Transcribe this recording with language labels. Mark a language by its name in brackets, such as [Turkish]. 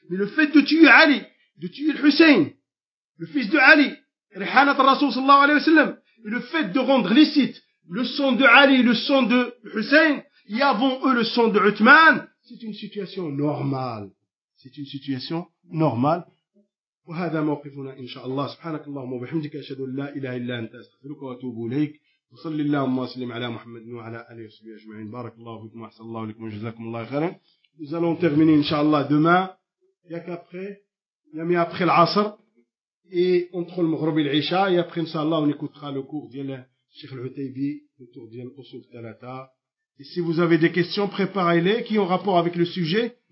[French] Mais le fait de tuer Ali, de tuer Hussein, le fils de Ali, [Arabic] Rihanat Rasul sallallahu alayhi wa sallam, [French] et le fait de rendre licite le sang de Ali, le sang de Hussein, et avant eux le sang de Uthman, c'est une situation normale. C'est une situation normale. [Arabic] وهذا موقفنا إن شاء الله. سبحانك اللهم وبحمدك أشهد أن لا إله إلا أنت أستغفرك وأتوب إليك. وصلي اللهم وسلم على محمد وعلى آله وصحبه أجمعين. بارك الله فيكم وأحسن الله إليكم وجزاكم الله خيرا. [French] Nous allons terminer إن شاء الله demain. Bien qu'après, bien après العصر et entre le مغرب العشاء. Et après إن شاء الله on écoutera le cours de الشيخ العتيبي autour de الأصول الثلاثة. Et si vous avez des questions, préparez-les qui ont rapport avec le sujet.